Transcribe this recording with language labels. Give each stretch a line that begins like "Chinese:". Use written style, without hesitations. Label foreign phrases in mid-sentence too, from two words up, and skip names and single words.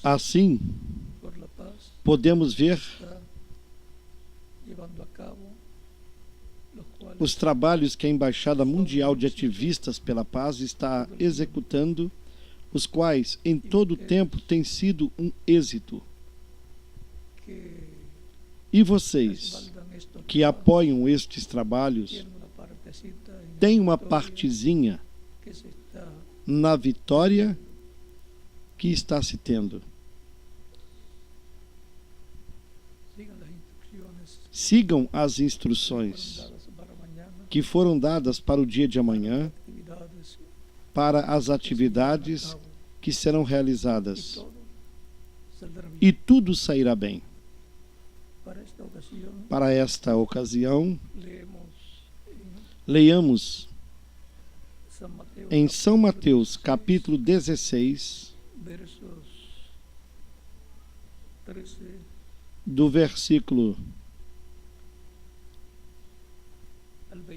Portuguese: Assim,
Spanish: por la Paz podemos ver está llevando a cabo, los cuales
Portuguese: os trabalhos que a Embaixada Mundial de Ativistas pela Paz está executando, os quais em todo o tempo têm sido um êxito.
Spanish: que
Portuguese: E vocês,
Spanish: respaldan estos que trabajos
Portuguese: apoiam estes trabalhos,
Spanish: tienen una partecita en la
Portuguese: têm uma
Spanish: victoria
Portuguese: partezinha
Spanish: que se está
Portuguese: na vitória que está se tendo.
Spanish: sigan las instrucciones
Portuguese: Sigam as
Spanish: fueron
Portuguese: instruções
Spanish: dadas para mañana,
Portuguese: que foram dadas para o dia de amanhã,
Spanish: actividades
Portuguese: para as
Spanish: que se llevan a
Portuguese: atividades
Spanish: cabo,
Portuguese: que serão
Spanish: y
Portuguese: realizadas.
Spanish: todo saldrá bien.
Portuguese: E tudo sairá bem.
Spanish: Para esta ocasión
Portuguese: Para esta ocasião,
Spanish: leemos
Portuguese: leiamos
Spanish: San Mateo,
Portuguese: em São Mateus,
Spanish: capítulo
Portuguese: capítulo 16,
Spanish: versos 13
Portuguese: do versículo
Spanish: al 20.